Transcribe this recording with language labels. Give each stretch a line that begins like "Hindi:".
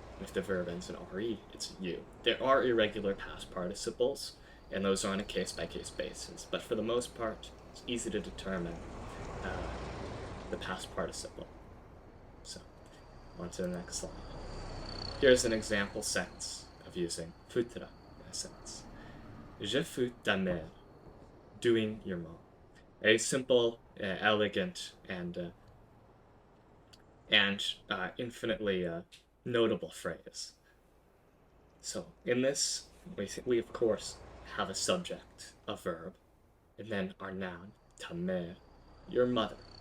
English: If the verb ends in re, it's u. There are irregular past participles, and those are on a case-by-case basis. But for the most part, it's easy to determine the past participle. So, on to the next slide. Here's an example sentence of using foutre in a sentence.
French: Je fous ta mère,
English: doing your mom. A simple, elegant, and infinitely notable phrase. So, in this, we of course have a subject, a verb, and then our noun, ta mère, your mother.